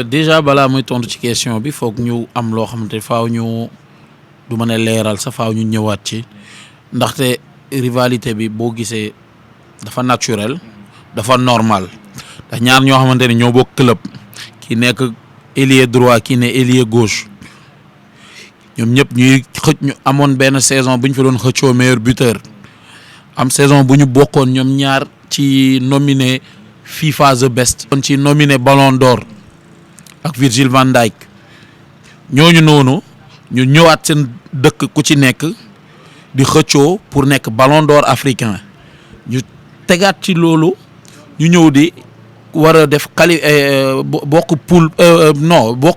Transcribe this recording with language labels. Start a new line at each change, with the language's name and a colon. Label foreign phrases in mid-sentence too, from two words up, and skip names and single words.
Wolof: Déjà balaa muy tontu ci question bi foog ñu am loo xamante faaw ñu du mën a leeral sa faaw ñu ñëwaat ci ndaxte rivalité bi boo gisee dafa naturel dafa normal ndax ñaar ñoo xamante ne ñoo bokk club ki nekk
French: ailier droit
Wolof: ki ne
French: ailier gauche.
Wolof: ñoom ñëpp ñuy ñu amoon benn saison bu ñu fi doon xëccoo
French: meilleur buteur
Wolof: am saison bu ñu bokkoon ñoom ñaar ci nominé FIFA
English: the best.
Wolof: kon ci nominé Ballon d'Or ak Virgil van Dijk ñooñu noonu ñu ñëwaat seen dëkk ku ci nekk di xëccoo pour nekk Ballon d'Or africain ñu tegaat ci loolu ñu ñëw di war a def bokk poule non bokk.